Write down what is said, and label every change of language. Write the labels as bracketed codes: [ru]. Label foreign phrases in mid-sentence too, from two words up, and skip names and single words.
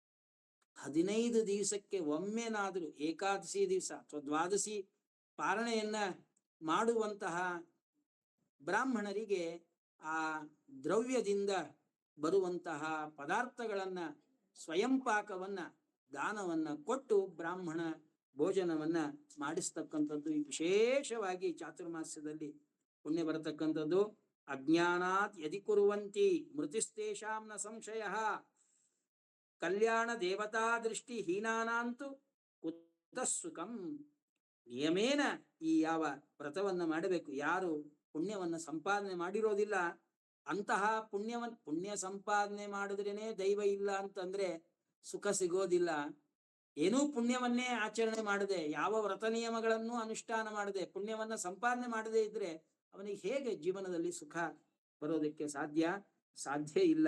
[kn] 15 ದಿವಸಕ್ಕೆ ಒಮ್ಮೆನಾದ್ರೂ ಏಕಾದಶಿ ದಿವಸ ಅಥವಾ ದ್ವಾದಶಿ ಪಾರಣೆಯನ್ನ ಮಾಡುವಂತಹ ಬ್ರಾಹ್ಮಣರಿಗೆ ಆ ದ್ರವ್ಯದಿಂದ ಬರುವಂತಹ ಪದಾರ್ಥಗಳನ್ನ ಸ್ವಯಂ ಪಾಕವನ್ನ ದಾನವನ್ನ ಕೊಟ್ಟು ಬ್ರಾಹ್ಮಣ ಭೋಜನವನ್ನ ಮಾಡಿಸ್ತಕ್ಕಂಥದ್ದು ವಿಶೇಷವಾಗಿ ಚಾತುರ್ಮಾಸ್ಯದಲ್ಲಿ ಪುಣ್ಯ ಬರತಕ್ಕಂಥದ್ದು. [sa] ಅಜ್ಞಾನಾತ್ ಯದಿ ಕುರುವಂತಿ ಮೃತಿಸ್ತೇಷಾಂ ನ ಸಂಶಯ ಕಲ್ಯಾಣ ದೇವತಾ ದೃಷ್ಟಿ ಹೀನಾನಾಂತು ಕುತಃ ಸುಖಂ. [kn] ನಿಯಮೇನ ಈ ಯಾವ ವ್ರತವನ್ನ ಮಾಡಬೇಕು, ಯಾರು ಪುಣ್ಯವನ್ನ ಸಂಪಾದನೆ ಮಾಡಿರೋದಿಲ್ಲ ಅಂತಹ ಪುಣ್ಯ ಸಂಪಾದನೆ ಮಾಡಿದ್ರೇನೆ ದೈವ ಇಲ್ಲ ಅಂತಂದ್ರೆ ಸುಖ ಸಿಗೋದಿಲ್ಲ. ಏನೂ ಪುಣ್ಯವನ್ನೇ ಆಚರಣೆ ಮಾಡದೆ, ಯಾವ ವ್ರತ ನಿಯಮಗಳನ್ನು ಅನುಷ್ಠಾನ ಮಾಡದೆ, ಪುಣ್ಯವನ್ನ ಸಂಪಾದನೆ ಮಾಡದೆ ಇದ್ರೆ ಅವನಿಗೆ ಹೇಗೆ ಜೀವನದಲ್ಲಿ ಸುಖ ಬರೋದಕ್ಕೆ ಸಾಧ್ಯ ಇಲ್ಲ.